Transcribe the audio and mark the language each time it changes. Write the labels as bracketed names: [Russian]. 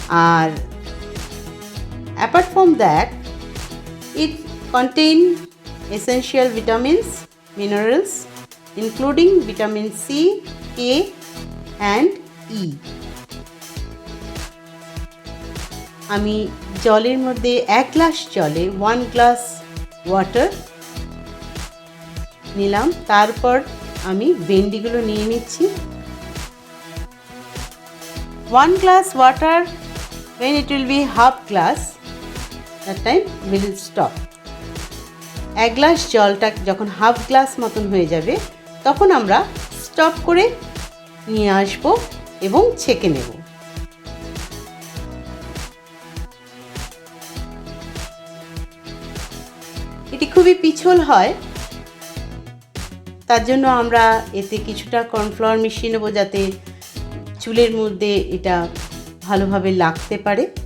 [English] আর apart from that, it contains essential vitamins, minerals, including vitamin C, K and E. [Bangla] আমি জলের মধ্যে 1 glass জলে 1 glass water নিলাম। তারপর আমি ভেন্ডিগুলো নিয়ে নিচ্ছি। [English] 1 glass water, when it will be half glass, that time we will stop. [Bangla] 1 glass জলটা যখন হাফ গ্লাস মতন হয়ে যাবে তখন আমরা স্টপ করে নিয়ে আসব এবং ছেঁকে নেব। এটি খুবই পিছল হয়, তার জন্য আমরা এতে কিছুটা কর্নফ্লাওয়ার মিশিয়ে নেব যাতে চুলের মধ্যে এটা ভালোভাবে লাগতে পারে।